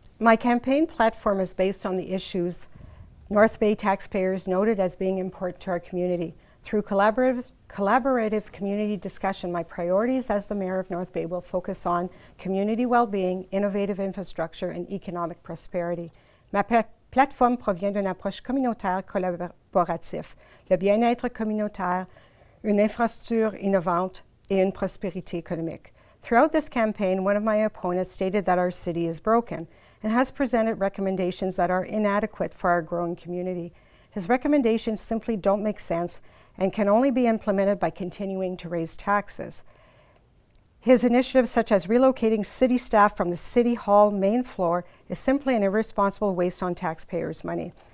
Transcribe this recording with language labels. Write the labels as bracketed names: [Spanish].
[English] My campaign platform is based on the issues North Bay taxpayers noted as being important to our community. Through collaborative community discussion, my priorities as the Mayor of North Bay will focus on community well-being, innovative infrastructure, and economic prosperity. [French] Ma plateforme provient d'une approche communautaire collaborative, le bien-être communautaire, une infrastructure innovante, et une prospérité économique. [English] Throughout this campaign, one of my opponents stated that our city is broken and has presented recommendations that are inadequate for our growing community. His recommendations simply don't make sense and can only be implemented by continuing to raise taxes. His initiatives, such as relocating city staff from the City Hall main floor, is simply an irresponsible waste on taxpayers' money.